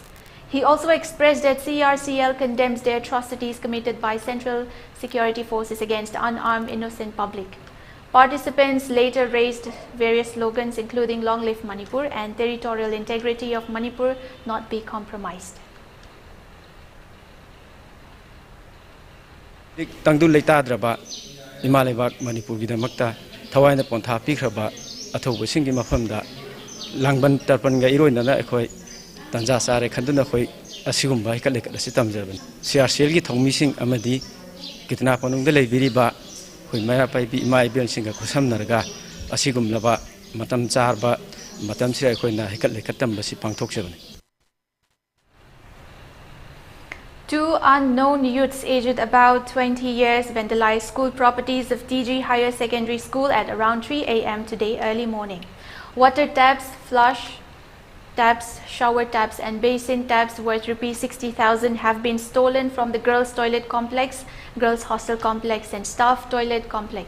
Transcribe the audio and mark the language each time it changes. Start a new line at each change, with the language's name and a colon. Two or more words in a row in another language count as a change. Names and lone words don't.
English: He also expressed that CRCL condemns the atrocities committed by Central Security Forces against unarmed innocent public. Participants later raised various slogans including Long Live Manipur and Territorial Integrity of Manipur not be compromised.
Manipuri: Tangdul leitadraba imalebak Manipur gidamakta thawaina pontha pikraba athoba singi mafamda langban tarpan ga iroinana ekhoi tanja sare khanduna khoi asigumba hikale kasi tamjarban CRCL gi thongmi sing amadi kitna panungda leibiriba khoi maya paibi imai ben singa khusamnarga asigumlaba matam charba matam sira khoina hikale katamba si pangthokjabani.
English: Two unknown youths aged about 20 years vandalized school properties of DG Higher Secondary School at around 3 a.m. today early morning. Water taps, flush taps, shower taps and basin taps worth ₹60,000 have been stolen from the girls' toilet complex, girls' hostel complex and staff toilet complex.